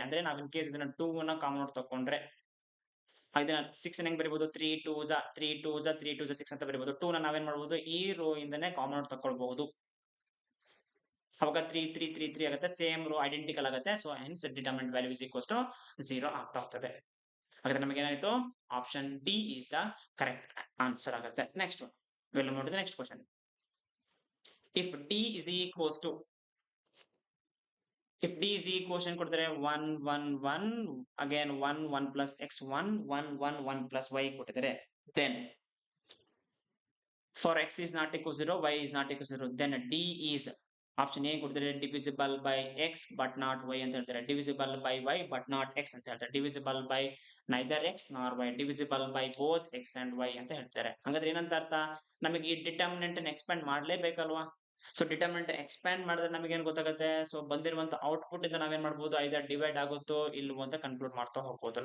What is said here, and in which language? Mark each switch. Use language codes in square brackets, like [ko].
[kn] ಅಂದ್ರೆ ನಾವ್ in case ಇದನ್ನ 2 ಅನ್ನ ಕಾಮನ್ ಔಟ್ ತಕೊಂಡ್ರೆ ಇದನ್ನ 6 ಹೆಂಗ್ ಬರೀಬಹುದು, 3 2s 3 2s 3 2s 6 ಅಂತ ಬರೀಬಹುದು. 2 ನ ನಾವೇನ್ ಮಾಡಬಹುದು, ಈ ರೋ ಇಂದನೇ ಕಾಮನ್ ಔಟ್ ತಕೊಳ್ಬಹುದು. ಅವಾಗ 3 3 3 3 ಆಗುತ್ತೆ, ಸೇಮ್ ರೋ ಐಡೆಂಟಿಕಲ್ ಆಗುತ್ತೆ. So hence [en] determinant value is equals to 0 [kn] ಆಗ್ತಾ ಹೋಗ್ತದೆ. ಹಾಗಾದ್ರೆ ನಮಗೆ ಏನಾಯ್ತು, [en] option D is the correct answer [kn] ಆಗುತ್ತೆ. [en] Next we'll move to the next question. If d is equals to, if d is equals to [kn] ಕೊಡ್ತಾರೆ [en] 1 1 1 again 1 1 plus x 1 1 1 1 plus y [kn] ಕೊಟ್ಟಿದ್ದಾರೆ, [en] then for x is not equal to 0, y is not equal to 0, then d is [kn] option ಏನ್ ಕೊಡ್ತಾರೆ, [en] divisible by x but not y [kn] ಅಂತ ಹೇಳ್ತಾರೆ. [en] divisible by y but not x [kn] ಅಂತ ಹೇಳ್ತಾರೆ. [en] Divisible by neither X nor Y, divisible by both X and Y ಅಂತ ಹೇಳ್ತಾರೆ. [kn] ಹಾಗಾದ್ರೆ ಏನಂತ ಅರ್ಥ, ನಮಗೆ ಈ determinant expand ಮಾಡ್ಲೇಬೇಕಲ್ವಾ. So determinant expand ಮಾಡಿದ್ರೆ ನಮಗೆ ಏನ್ ಗೊತ್ತಾಗುತ್ತೆ, ಸೊ ಬಂದಿರುವಂತ ಔಟ್ಪುಟ್ ಇಂದ ನಾವೇನ್ ಮಾಡ್ಬೋದು, ಐದರ್ ಡಿವೈಡ್ ಆಗುತ್ತೋ ಇಲ್ವೋ ಅಂತ ಕನ್ಕ್ಲೂಡ್ ಮಾಡ್ತಾ ಹೋಗ್ಬೋದು.